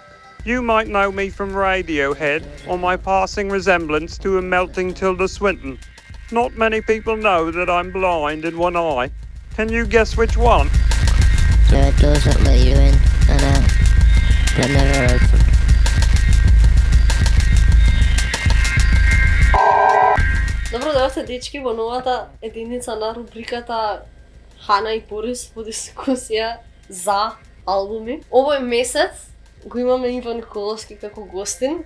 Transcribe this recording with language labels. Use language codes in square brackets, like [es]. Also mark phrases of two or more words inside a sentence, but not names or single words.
[en] You might know me from Radiohead or my passing resemblance to a melting Tilda Swinton. Not many people know that I'm blind in one eye. Can you guess which one? The doors that let you in and out, but never open. [mk] Добро дечки, во новата единица на рубриката Хана и Борис во дискусија за албуми. Овој месец го имаме Иван Николовски како гостин.